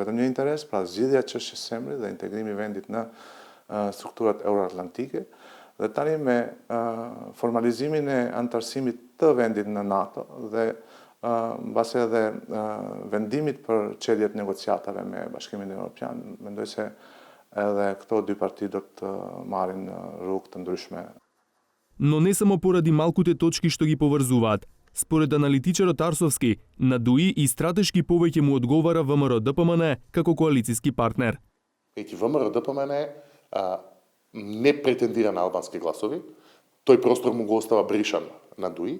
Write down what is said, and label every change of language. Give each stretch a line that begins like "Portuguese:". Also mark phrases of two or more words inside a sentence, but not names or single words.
Albanian: vetëm një interes, pra zgjidhja e çështjes së emrit dhe integrimi i vendit në strukturat euroatlantike dhe tani me formalizimin e antarësimit të vendit në NATO dhe mbase edhe vendimit për çeljet negociatave me Bashkimin Evropian, mendoj se edhe këto dy parti do të marrin rrugë të ndryshme.
Macedonian: Но не само поради малкуте точки што ги поврзуваат. Според аналитичарот Арсовски, на ДУИ и стратешки повеќе му одговара ВМРО ДПМН како коалицијски партнер. Ети ВМРО ДПМН не претендира на албански гласови, тој простор му го остава бришан на ДУИ.